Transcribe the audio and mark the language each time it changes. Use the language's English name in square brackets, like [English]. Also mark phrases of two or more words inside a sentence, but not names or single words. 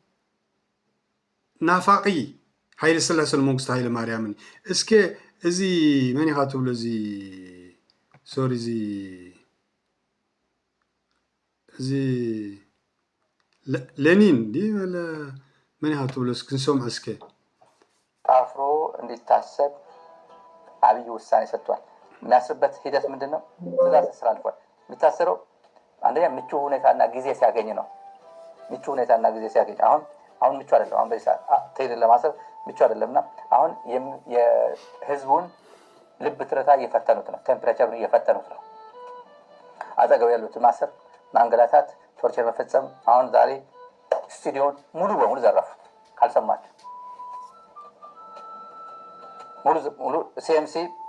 [Tigrinya] ናፋቂ ሃይለ ስላሰን መንግስቱ ሃይለ ማርያምን እስከ እዚ መን ኢኻ ትብሎ እዚ ሶሪ እዚ ሌኒን ዲ መን ኢኻ ትብሎ ክንሰምዖ እስከ [Amharic] አፍሮ እንዲታሰብ አብይ ውሳኔ ሰጥቷል የሚያስርበት ሂደት ምንድን ነው ትእዛዝ ተላልፏል የሚታሰረው አንደኛ ምቹ ሁኔታና ጊዜ ሲያገኝ ነው ምቹ ሁኔታና ጊዜ ሲያገኝ አሁን ምቹ አይደለም አሁን በዚህ ሰዓት ቴዲ ለማሰብ ምቹ አይደለምና አሁን የህዝቡን ልብ ትርታ እየፈተኑት ነው ቴምፕሬቸሩን እየፈተኑት ነው አጠገብ ያሉት ማሰር ማንገላታት ቶርቸር መፈጸም አሁን ዛሬ ስቱዲዮን ሙሉ በሙሉ ዘረፉት ካልሰማችሁ ሙሉ ሲኤምሲ